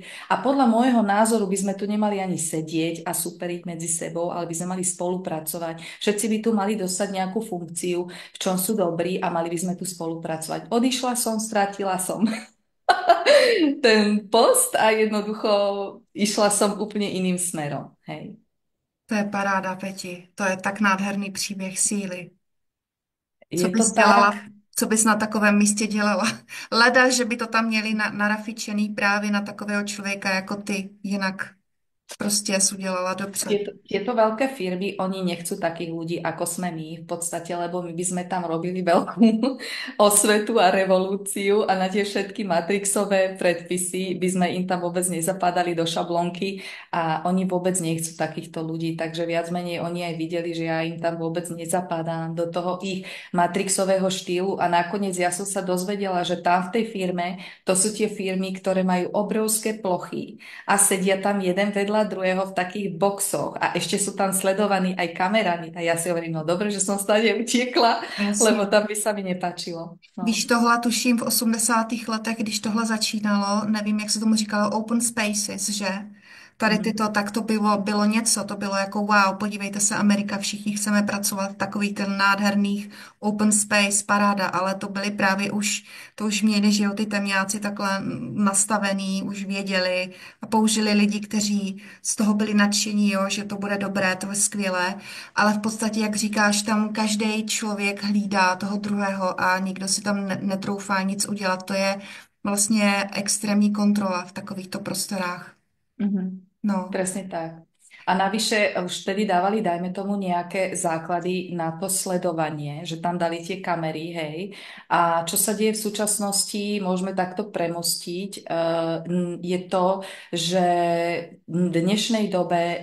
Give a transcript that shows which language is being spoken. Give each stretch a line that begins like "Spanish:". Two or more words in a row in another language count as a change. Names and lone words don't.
Slovak: A podľa môjho názoru by sme tu nemali ani sedieť a superiť medzi sebou, ale by sme mali spolupracovať. Všetci by tu mali dostať nejakú funkciu, v čom sú dobrí a mali by sme tu spolupracovať. Odišla som, stratila som ten post a jednoducho išla som úplne iným smerom. Hej. To je paráda, Peti.
Czech: To je tak nádherný příběh síly. Co Je bys to tak? dělala, co bys na takovém místě dělala? Leda, že by to tam měli narafičený právě na takového člověka jako ty, jinak. prostě jsi udělala dobře.
Slovak: Tieto veľké firmy, oni nechcú takých ľudí, ako sme my v podstate, lebo my by sme tam robili veľkú osvetu a revolúciu a na tie všetky matrixové predpisy by sme im tam vôbec nezapadali do šablonky a oni vôbec nechcú takýchto ľudí, takže viac menej oni aj videli, že ja im tam vôbec nezapadám do toho ich matrixového štýlu a nakoniec ja som sa dozvedela, že tam v tej firme, to sú tie firmy, ktoré majú obrovské plochy a sedia tam jeden vedľa druhého v takých boxoch a ešte sú tam sledovaní aj kamerami. A ja si hovorím, no dobre, že som stade utiekla,
Czech: Jasně.
Slovak: lebo tam by sa mi nepáčilo.
Czech: Víš, No. tohle tuším v 80. letech, když tohle začínalo, nevím, jak se tomu říkalo,
English: open spaces,
Czech: že? Tady Mhm. tyto, tak to bylo něco, to bylo jako wow, podívejte se, Amerika, všichni chceme pracovat v takových ten nádherných
English: open space,
Czech: paráda, ale to byly právě už, to už měli, že jo, ty temňáci takhle nastavený, už věděli a použili lidi, kteří z toho byli nadšení, jo, že to bude dobré, to je skvělé, ale v podstatě, jak říkáš, tam každý člověk hlídá toho druhého a nikdo si tam netroufá nic udělat. To je vlastně extrémní kontrola v takovýchto prostorách. Mhm. No,
Slovak: Presne tak. A navyše už vtedy dávali, dajme tomu, nejaké základy na to sledovanie, že tam dali tie kamery, hej. A čo sa deje v súčasnosti, môžeme takto premostiť, je to, že v dnešnej dobe